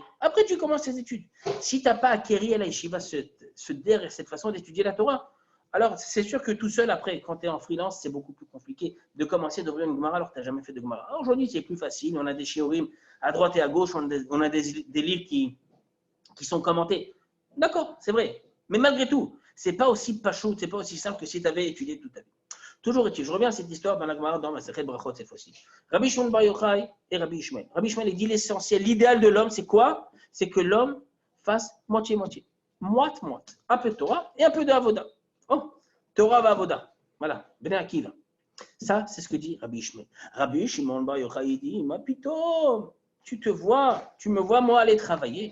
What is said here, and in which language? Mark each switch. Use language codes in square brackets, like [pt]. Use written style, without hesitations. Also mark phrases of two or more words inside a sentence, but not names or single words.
[fr] Après, tu commences tes études. Si tu n'as pas acquéri à la yeshiva cette façon d'étudier la Torah, alors c'est sûr que tout seul, après, quand tu es en freelance, c'est beaucoup plus compliqué de commencer d'ouvrir une Gemara alors que tu n'as jamais fait de Gemara. Aujourd'hui, c'est plus facile, on a des shiurim à droite et à gauche, on a des livres qui sont commentés. D'accord, c'est vrai. Mais malgré tout, ce n'est pas aussi pachout, ce n'est pas aussi simple que si tu avais étudié toute ta vie. Toujours est-il, je reviens à cette histoire dans la Gemara, dans Masechet Brachot cette fois-ci. Rabbi Shimon Bar Yochai et Rabbi Ishmael. Rabbi Ishmael, il dit l'essentiel, l'idéal de l'homme, c'est quoi? C'est que l'homme fasse moitié-moitié. Moite-moite. Un peu de Torah et un peu de Avoda. Oh, [he] תורה ועבודה. [fr] Voilà, Bnei Akiva. Ça, c'est ce que dit Rabbi Ishmael. Rabbi Shimon Bar Yochai, il dit, [he] מה פתאום, [fr] tu me vois, moi, aller travailler.